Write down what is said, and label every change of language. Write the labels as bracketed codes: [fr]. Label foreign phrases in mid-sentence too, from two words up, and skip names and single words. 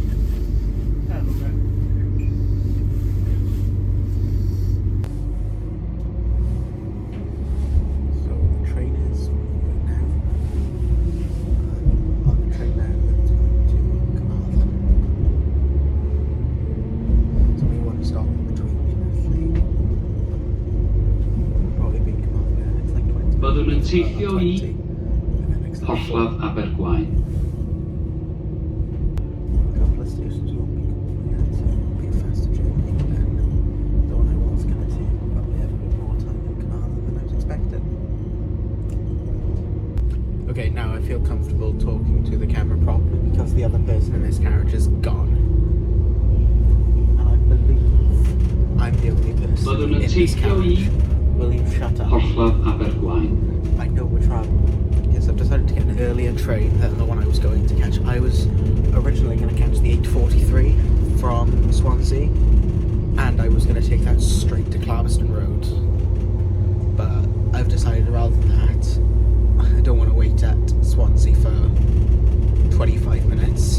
[en] So the train is moving now. On the train now that's going to Carmarthen. So we want to stop in between, probably be Carmarthen. It's like 20 [cy] Byddwn yn teithio i [en] minutes. [cy] Porthladd Abergwaun. [en] A couple of stations won't be coming yet, so it'll be a faster journey than the one I was going to take. Probably have a bit more time in Carmarthen than I was expecting. Okay, now I feel comfortable talking to the camera properly because the other person in this carriage is gone. And I believe I'm the only person [cy] Byddwn [en] in [cy] yn [en] this [cy] teithio i [en] carriage. Will you shut up? [cy] Porthladd Abergwaun. [en] I know we're traveling. Yes, I've decided to get an earlier train than the one I was going to catch. I was originally going to catch the 8:43 from Swansea, and I was going to take that straight to Clarbeston Road. But I've decided rather than that, I don't want to wait at Swansea for 25 minutes.